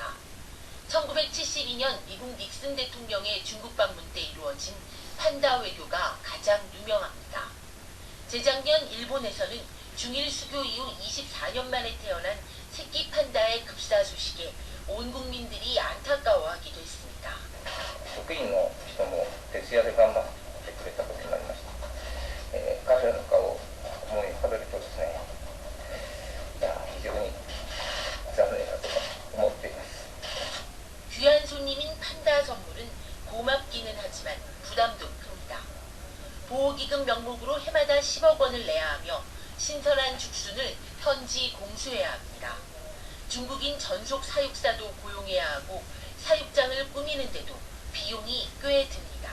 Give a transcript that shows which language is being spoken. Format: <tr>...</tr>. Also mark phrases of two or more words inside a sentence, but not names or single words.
<ko>1972년 미국 닉슨 대통령의 중국 방문 때 이루어진 판다 외교가 가장 유명합니다. 재작년 일본에서는 중일 수교 이후 24년 만에 태어난 새끼 판다의 급사 소식에 온 국민들이 안타까워하기도 했습니다.</ko> <ja>職員の人も徹夜で頑張ってくれたことになりました。感謝の顔を思い浮かべるとですね、非常に残念だと思っています。</ja> <ko>귀한 손님인 판다 선물은 고맙기는 하지만 부담도 큽니다. 보호기금 명목으로 해마다 10억 원을 내야 하며 신선한 죽순을 현지 공수해야 합니다. 중국인 전속 사육사도 고용해야 하고 사육장을 꾸미는데도 비용이 꽤 듭니다.</ko>